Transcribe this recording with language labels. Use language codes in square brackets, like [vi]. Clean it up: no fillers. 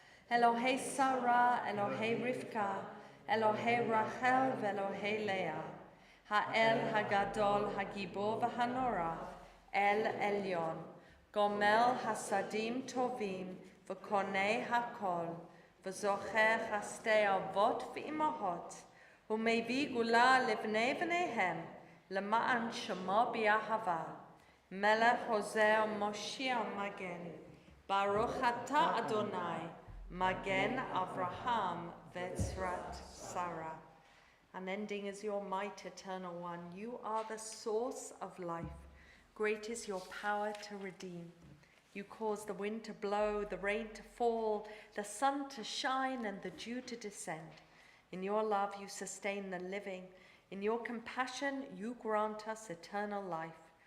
[he] Elohei Sarah, Elohei Rivka, Elohei Rachel ve'Elohei Leah, Ha'el Hagadol Hagibor v'Hanora, El Elyon, Gomel Hasadim Tovim, v'Konei Hakol, v'Zocher Chastei Avot v'Imahot, ומביא גאולה לבני בניהם, למען שמו באהבה. מלך עוזר מושיע מגן, ברוך אתה אדוני, מגן אברהם ועזרת שרה. [en] Unending is your might, eternal one. You are the source of life. Great is your power to redeem. You cause the wind to blow, the rain to fall, the sun to shine, and the dew to descend. In your love you sustain the living. In your compassion you grant us eternal life.